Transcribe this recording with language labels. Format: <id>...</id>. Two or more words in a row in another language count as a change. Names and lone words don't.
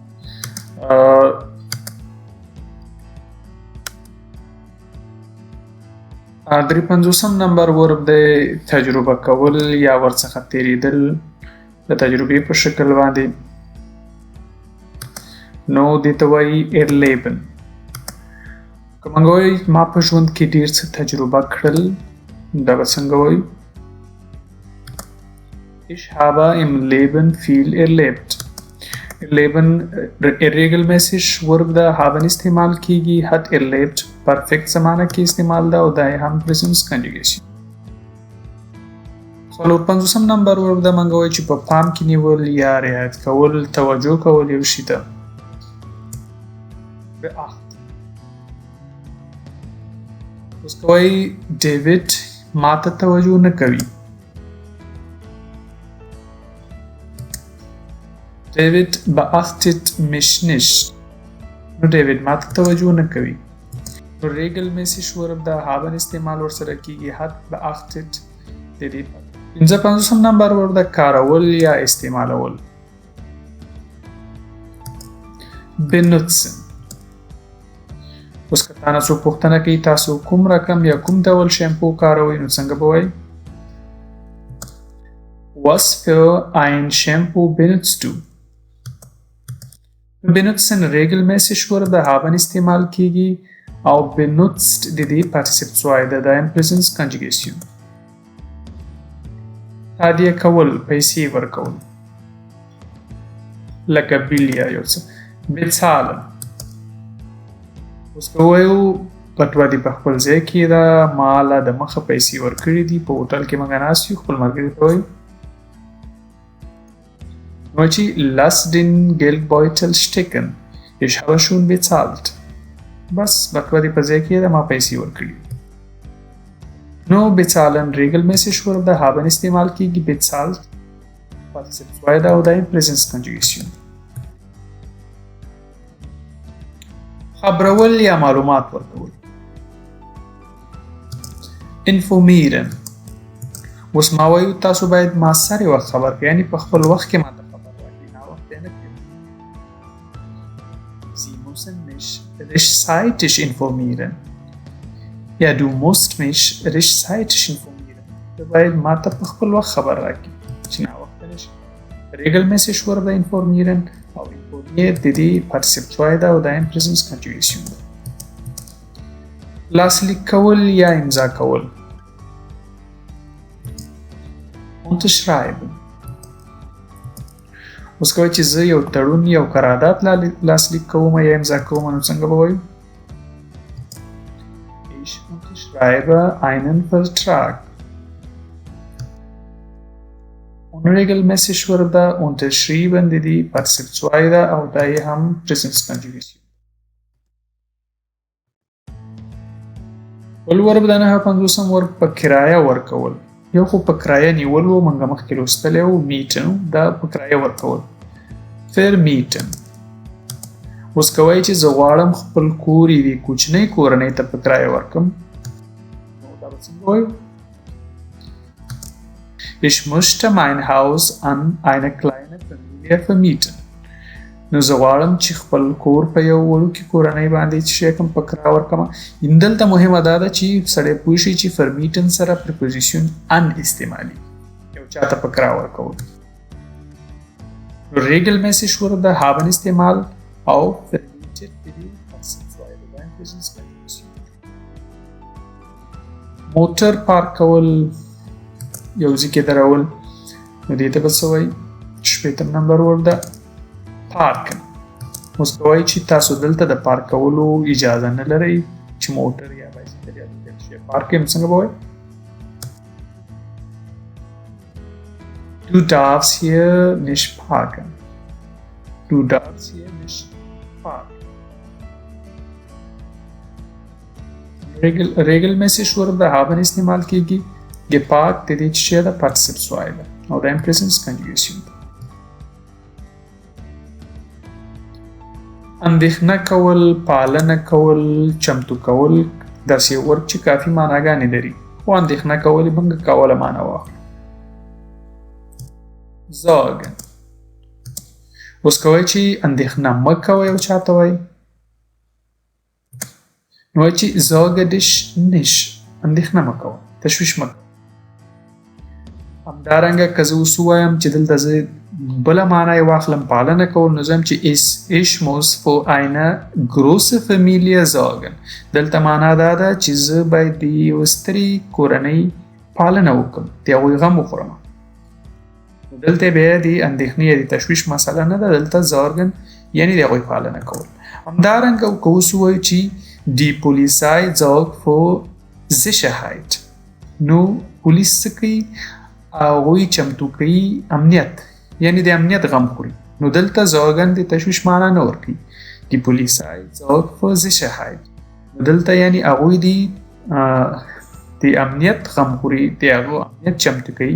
<ps>درې پنځوسم نمبر ورب دی تجربه کول یا ورڅخه تېرېدل د تجربې په شکل باندې. نو دې ته وایي ایرلیبن. که موږ وایو ما په ژوند کې ډېر څه تجربه کړل، دا به څنګه وایو؟</ps> <de>Ich habe im Leben viel erlebt. Erleben regelmäßig</de> <ps>ورب د haben استعمال کیږي،</ps> <de>hat erlebt</de> <ps>پرفیکٹ زمانه کې استعمال ده او دا یې هم</ps> <en>present conjugation.</en> <ps>څلور پنځوسم نمبر ورب د موږ وایو چې په پام کې نیول یا رعایت کول، توجه کول یو شي ته. اوس که وایي ډیوډ ما ته توجه نه کوي.</ps> <de>David beachtet mich nicht.</de> <ps>نو ډیوډ ما ته توجه نه کوي. نو regelmäßig ورب د haben استعمال ورسره کیږي،</ps> <de>hat beachtet</de> <ps>د دې. پنځه پنځوسم نمبر ورب د کارول یا استعمالول. benutzen. اوس که تاسو څوک پوښتنه کوي تاسو کوم رقم یا کوم ډول شیمپو کاروئ، نو څنګه به وایي؟</ps> <de>Was für ein Shampoo benutzt du? benutzen regelmäßig</de> <ps>ورب د haben استعمال کیږي او benutzt د دې</ps> <en>participle 2</en> <ps>د im</ps> <en>present conjugation.</en> <ps>هدیه کول، پیسې ورکول، لکه بیل یا یو څه. bezahlen. اوس که وایو پټوه دې په خپل ځای کې ده، ما له د مخه پیسې ورکړي دي، په هوټل کې موږ ناست یو، خپل ملګري ته وایو نو چې</ps> <de>lass den Geldbeutel stecken. Ich habe schon bezahlt.</de> <ps>بس پټوه دې په ځای کې ده، ما پیسې ورکړي. نو</ps> <de>bezahlen regelmäßig</de> <ps>ورب د haben استعمال کیږي، bezahlt</ps> <en>participle 2</en> <ps>ده او د im</ps> <en>present conjugation.</en> <ps>خبرول یا معلومات ورکول. informieren. اوس ما وایو تاسو باید ما سره وخت خبر کړئ، یعنی په خپل وخت کې ماته خبر راکړئ، ناوخته نه کړئ.</ps> <de>Sie müssen mich rechtzeitig informieren. یا du musst mich rechtzeitig informieren.</de> <ps>ته باید ماته په خپل وخت خبر راکړئ چې ناوخته نه شي. regelmäßig ورب د informieren او informiert د دې</ps> <en>participle 2</en> <ps>ده او د im</ps> <en>present conjugation</en> <ps>ده. لاسلیک کول یا امضا کول. unterschreiben. اوس که وایي چې زه یو تړون یو قرارداد لاسلیک کوم یا امضا کوم، نو څنګه به وایو؟</ps> <de>ich unterschreibe einen Vertrag.</de> <ps>unregelmäßig ورب ده unterschrieben د دې</ps> <en>participle 2</en> <ps>ده او دا یې هم</ps> <en>present conjugation.</en> <ps>بل ورب د نهه پنځوسم ورب په کرایه ورکول. یو خو په کرایه نیول و، موږ مخکې لوستلی و، میټن، دا په کرایه ورکول. vermieten. اوس که وایي چې زه غواړم خپل کور یوې کوچنۍ کورنۍ ته په کرایه ورکړم، نو دا به څنګه وایو؟</ps> <de>Ich möchte mein Haus an eine kleine Familie vermieten.</de> <ps>نو زه غواړم چې خپل کور په یو وړوکي کورنۍ باندې چې شی کوم په کرایه ورکړم. دلته مهمه دا ده چې سړی پوه شي چې فرمیټن سره پریپوزیشن ان استعمالي، یو چاته په کرایه ورکول. regelmäßig ورب د haben استعمال او vermietet د دې</ps> <en>participle 2</en> <ps>د im</ps> <en>present conjugation.</en> <ps>موټر پارک کول، یو ځای کې درول، نو دې ته به څه وایي؟ شپېتم نمبر ورب ده پارکن. اوس که وایي چې تاسو دلته د پارک کولو اجازه نه لرئ، چې موټر یا بایسکل یا بل شی پارک کړئ، نو څنګه به وایي؟</ps> <de>Du darfst hier nicht parken. Du darfst hier nicht parken.</de> <ps>regelmäßig ورب د haben استعمال کیږي، geparkt د دې چې د</ps> <en>participle 2</en> <ps>ده او د im</ps> <en>present conjugation</en> <ps>ده. اندېښنه کول، پالنه کول، چمتو کول داسې یو ورب چې کافي معناګانې لري خو اندېښنه کول یې موږ کوله معنا واخلو. Sorgen. اوس کوئ چې اندېښنه مه کوئ او چاته وایي نو وایي چې</ps> <de>sorge dich nicht.</de> <ps>اندېښنه مه کوه، تشویش مه کوه. همدارنګه که زه اوس ووایم چې دلته زه بله معنا یې واخلم پالنه کول نو زه وایم چې</ps> <de>ich muss für eine große Familie sorgen.</de> <ps>دلته معنا دا ده چې زه باید د یوه سترې کورنۍ پالنه وکړم، د هغوی غم وخورم. دلته بیا د اندېښنې یا د تشویش مسله نه ده، دلته sorgen یعنې د هغوی پالنه کول. همدارنګه که اوس ووایو چې</ps> <de>die Polizei sorgt für Sicherheit.</de> <ps>نو پولیس څه کوي؟ هغوی چمتو کوي امنیت، یعنې د امنیت غم خوري. نو دلته sorgen د تشویش معنا نه ورکوي.</ps> <de>die Polizei sorgt für Sicherheit.</de> <ps>نو دلته یعنې هغوی د امنیت غم خوري، د هغو امنیت چمتو کوي.</ps>